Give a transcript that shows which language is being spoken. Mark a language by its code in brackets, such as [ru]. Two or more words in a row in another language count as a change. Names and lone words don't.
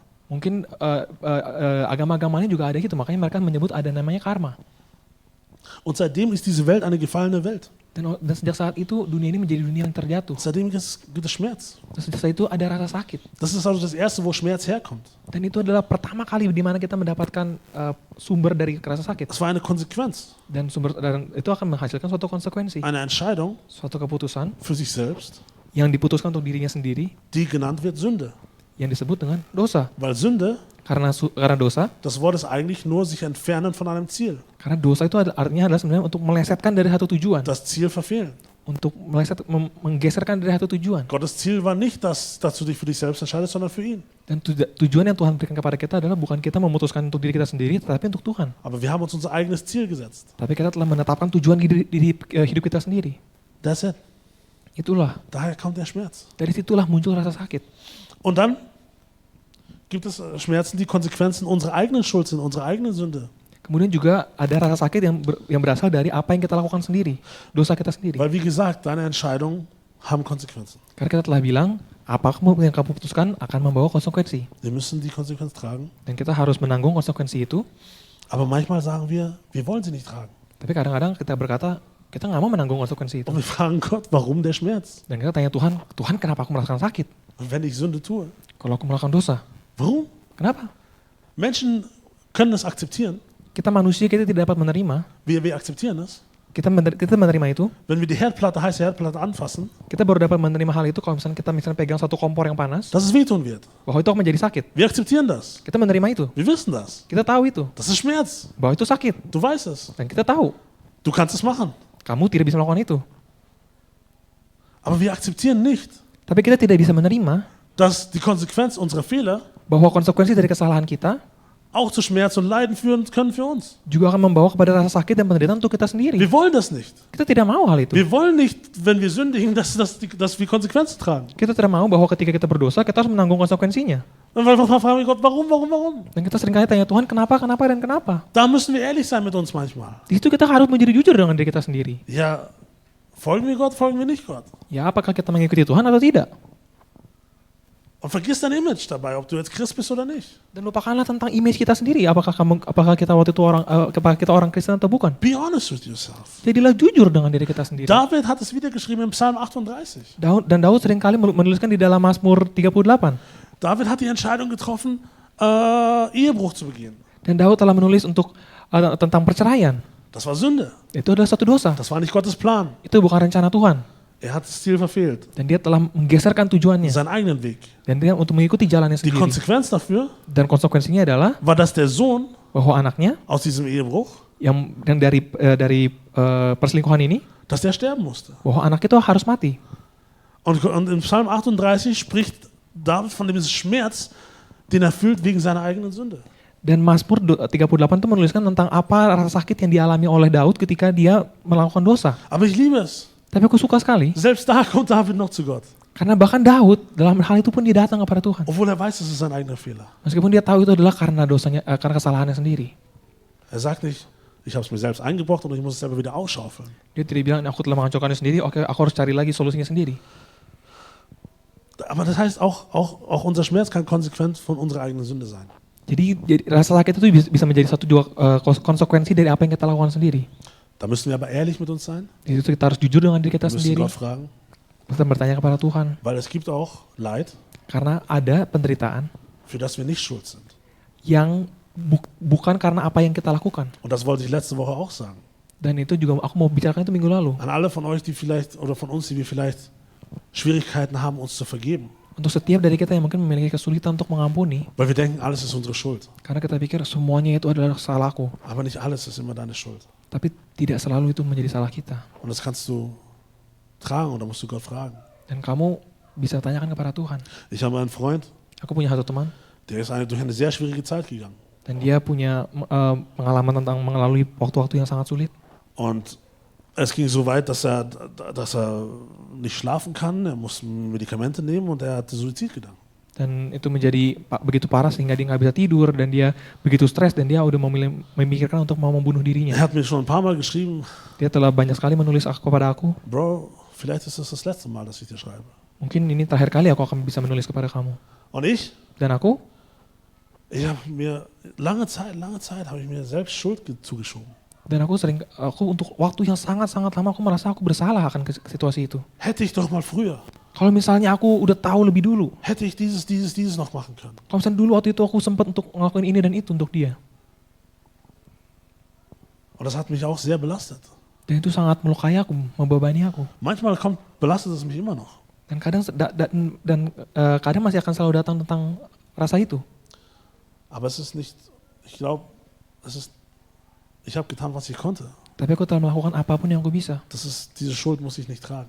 [id] Mungkin agama-agama ini juga ada gitu, makanya mereka menyebut ada namanya karma. [de] Und seitdem ist diese Welt eine gefallene Welt. [id] Dan sejak saat itu dunia ini menjadi dunia yang terjatuh. [de] Seitdem gibt es Schmerz. [id] Dan sejak saat itu ada rasa sakit. [de] Das ist also das Erste, wo Schmerz herkommt. [id] Dan itu adalah pertama kali di mana kita mendapatkan sumber dari rasa sakit. [de] Es war eine Konsequenz, [id] Dan itu akan menghasilkan suatu konsekuensi. [de] eine Entscheidung [id] Suatu keputusan [de] für sich selbst, [id] yang diputuskan untuk dirinya sendiri, [de] die genannt wird Sünde. [id] yang disebut dengan dosa. [de] Weil Sünde, [id] Karena dosa, [de] das Wort ist eigentlich nur sich entfernen von einem Ziel. [id] karena dosa itu artinya adalah sebenarnya untuk melesetkan dari satu tujuan. [de] Das Ziel verfehlen. [id] Untuk menggeserkan dari satu tujuan. [de] Gottes Ziel war nicht, dass du dich für dich selbst entscheidest, sondern für ihn. [id] Dan tujuan yang Tuhan berikan kepada kita adalah bukan kita memutuskan untuk diri kita sendiri, tetapi untuk Tuhan. [de] Aber wir haben uns unser eigenes Ziel gesetzt. [id] Tapi kita telah menetapkan tujuan di hidup kita sendiri. [en] That's it. [id] Itulah. [de] Daher kommt der Schmerz. [id] Dari situlah muncul rasa sakit. [de] Und dann gibt es Schmerzen, die Konsequenzen unserer eigenen Schuld sind, unserer eigenen Sünde. [id] Kemudian juga ada rasa sakit yang berasal dari apa yang kita lakukan sendiri, dosa kita sendiri. [de] Weil wie gesagt, deine Entscheidungen haben Konsequenzen. [id] Karena kita telah bilang, apa yang kamu putuskan akan membawa konsekuensi. [de] Wir müssen die Konsequenz tragen. [id] Dan kita harus menanggung konsekuensi itu. [de] Aber manchmal sagen wir wollen sie nicht tragen. [id] Tapi kadang-kadang kita berkata, kita nggak mau menanggung konsekuensi itu. [de] Und wir fragen Gott, warum der Schmerz? [id] Dan kita tanya Tuhan, Tuhan kenapa aku merasakan sakit? [de] Und wenn ich Sünde tue, [id] Kalau aku melakukan dosa, [de] warum? [id] kenapa? [de] Menschen können es akzeptieren. [id] Kita manusia, kita tidak dapat menerima. [de] Wir akzeptieren es. [id] Kita menerima itu. [de] Wenn wir die heiße Herdplatte anfassen, [id] Kita baru dapat menerima hal itu kalau misalnya kita pegang satu kompor yang panas, [de] dass es wehtun wird. [id] bahwa itu akan menjadi sakit. [de] Wir akzeptieren das. [id] Kita menerima itu. [de] Wir wissen das. [id] Kita tahu itu. [de] Das ist Schmerz. [id] Bahwa itu sakit. [de] Du weißt es. [id] Dan kita tahu. [de] Du kannst es machen. [id] Kamu tidak bisa melakukan itu. [de] Aber wir akzeptieren nicht, [id] Tapi kita tidak bisa menerima [de] dass die Konsequenz unserer Fehler [id] bahwa konsekuensi dari kesalahan kita [de] auch zu Schmerz und Leiden führen können für uns. [id] juga akan membawa kepada rasa sakit dan penderitaan untuk kita sendiri. [de] Wir wollen das nicht. [id] Kita tidak mau hal itu. [de] Wir wollen nicht, wenn wir sündigen, dass wir Konsequenzen tragen. [id] Kita tidak mau bahwa ketika kita berdosa, kita harus menanggung konsekuensinya. [de] Und wir fragen Gott, warum? [id] Dan kita seringkali tanya Tuhan, kenapa, dan kenapa? [de] Da müssen wir ehrlich sein mit uns manchmal. [id] Di situ kita harus menjadi jujur dengan diri kita sendiri. [de] Ja, folgen wir Gott, folgen wir nicht Gott? [id] Ya, apakah kita mengikuti Tuhan atau tidak? [de] Und vergiss dein Image dabei, ob du jetzt Christ bist oder nicht. [id] Dan lupakanlah tentang image kita sendiri. Apakah kita waktu itu orang Kristen atau bukan? [en] Be honest with yourself. [id] Jadilah jujur dengan diri kita sendiri. [de] David hat es wieder geschrieben im Psalm 38. [id] Daud seringkali menuliskan di dalam Mazmur 38. [de] David hat die Entscheidung getroffen, Ehebruch zu begehen. [id] Dan Daud telah menulis tentang perceraian. [de] Das war Sünde. [id] Itu adalah satu dosa. [de] Das war nicht Gottes Plan. [id] Itu bukan rencana Tuhan. [de] Er hat das Ziel verfehlt. [id] Dan dia telah menggeserkan tujuannya. [de] Seinen eigenen Weg. [id] Dan dia untuk mengikuti jalannya [de] Die [id] sendiri. [de] Konsequenz dafür [id] Dan konsekuensinya adalah [de] war, dass der Sohn [id] bahwa anaknya [de] aus diesem Ehebruch, [id] yang dari perselingkuhan ini, [de] dass der sterben musste. [id] bahwa anak itu harus mati. [de] Und im Psalm 38 spricht David von diesem Schmerz, den er fühlt wegen seiner eigenen Sünde. [id] Dan Mazmur 38 itu menuliskan tentang apa rasa sakit yang dialami oleh Daud ketika dia melakukan dosa. [de] Aber ich liebe es. [id] Tapi aku suka sekali, [de] Selbst da kommt David noch zu Gott. [id] karena bahkan Daud dalam hal itu pun dia datang kepada Tuhan. [de] Obwohl er weiß, es ist sein eigener Fehler. [id] Meskipun dia tahu itu adalah karena dosanya, karena kesalahannya sendiri. [de] Er sagt nicht, ich habe es mir selbst eingebrockt und ich muss es selber wieder ausschaufeln. [id] Dia tidak bilang, aku telah menghancurkannya sendiri, oke aku harus cari lagi solusinya sendiri. [de] Aber das heißt, auch unser Schmerz kann konsequent von unserer eigenen Sünde sein. [id] Jadi rasa sakit itu bisa menjadi satu juga konsekuensi dari apa yang kita lakukan sendiri. [de] Da müssen wir aber ehrlich mit uns sein. [id] Jadi itu kita harus jujur dengan diri kita [de] Wir müssen [id] sendiri. [de] Gott fragen, [id] Kita bertanya kepada Tuhan. [de] weil es gibt auch Leid, [id] Karena ada penderitaan [de] für das wir nicht schuld sind. [id] yang bukan karena apa yang kita lakukan. [de] Und das wollte ich letzte Woche auch sagen. [id] Dan itu juga aku mau bicarakan itu minggu lalu. [de] An alle von euch, die vielleicht, oder von uns, die wir vielleicht Schwierigkeiten haben, uns zu vergeben. [id] Untuk setiap dari kita yang mungkin memiliki kesulitan untuk mengampuni. [de] Weil wir denken, alles ist unsere Schuld. [id] Karena kita pikir semuanya itu adalah salahku. [de] Aber nicht alles ist immer deine Schuld. [id] Tapi tidak selalu itu menjadi salah kita. [de] Und das kannst du tragen oder musst du Gott fragen. [id] Dan kamu bisa tanyakan kepada Tuhan. [de] Ich habe einen Freund, [id] Aku punya satu teman. [de] der ist durch eine sehr schwierige Zeit gegangen. [id] Dan dia punya pengalaman tentang melalui waktu-waktu yang sangat sulit. [de] Und es ging so weit, dass er nicht schlafen kann, er muss Medikamente nehmen und er hatte Suizidgedanken. [id] Dan itu menjadi begitu parah sehingga dia nggak bisa tidur dan dia begitu stres dan dia udah memikirkan untuk mau membunuh [de] Er [id] dirinya. [de] hat mir schon ein paar Mal geschrieben, [id] Dia telah banyak sekali menulis kepada aku. [de] Bro, vielleicht ist das das letzte Mal, dass ich dir schreibe. [id] Mungkin ini terakhir kali aku akan bisa menulis kepada kamu. [de] Und ich [id] Dan [de] habe mir lange Zeit habe ich mir selbst Schuld zugeschoben. [id] untuk waktu yang sangat-sangat lama aku merasa aku bersalah akan situasi itu. [de] Hätte ich doch mal früher, [id] Kalau misalnya aku udah tahu lebih dulu. [de] hätte ich dieses noch machen können. [id] Kalau misalnya dulu waktu itu aku sempat untuk ngelakuin ini dan itu untuk dia. [de] Und das hat mich auch sehr belastet. [id] Dan itu sangat melukai aku, membebani aku. [de] Manchmal belastet es mich immer noch. [id] Dan kadang masih akan selalu datang tentang rasa itu. [de] Aber es ist nicht, ich glaube, ich habe getan, was ich konnte. [id] Tapi aku telah melakukan apapun yang aku bisa. [de] Diese Schuld muss ich nicht tragen.